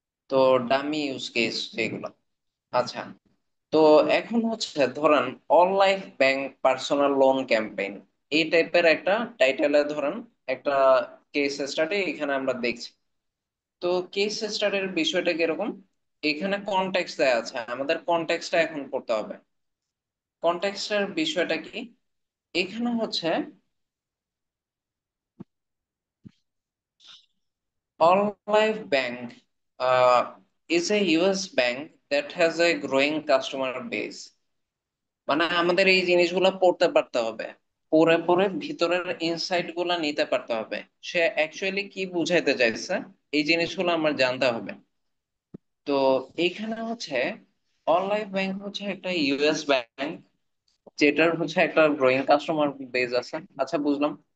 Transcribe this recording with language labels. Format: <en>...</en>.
<bn>তো dummy use case যেগুলো। আচ্ছা, তো এখন হচ্ছে ধরেন all life bank personal loan campaign, এই টাইপের একটা টাইটেলে ধরেন একটা কেস স্টাডি এখানে আমরা দেখছি। তো কেস স্টাডির বিষয়টা কিরকম, এখানে কনটেক্সট দেয়া আছে, আমাদের কনটেক্সটটা এখন পড়তে হবে। কনটেক্সটের বিষয়টা কি, এখানে হচ্ছে</bn> <en>All Life Bank is a US bank that has a growing customer base।</en> <bn>মানে আমাদের এই জিনিসগুলো পড়তে পারতে হবে, পড়ে পড়ে ভিতরের ইনসাইট গুলা নিতে পারতে হবে। সে অ্যাকচুয়ালি কি বুঝাইতে চাইছে এই জিনিসগুলো আমার জানতে হবে। তো এইখানে হচ্ছে অল লাইফ ব্যাংক হচ্ছে একটা ইউএস ব্যাংক, যেটার হচ্ছে একটা গ্রোয়িং কাস্টমার বেজ আছে। আচ্ছা, বুঝলাম।</bn>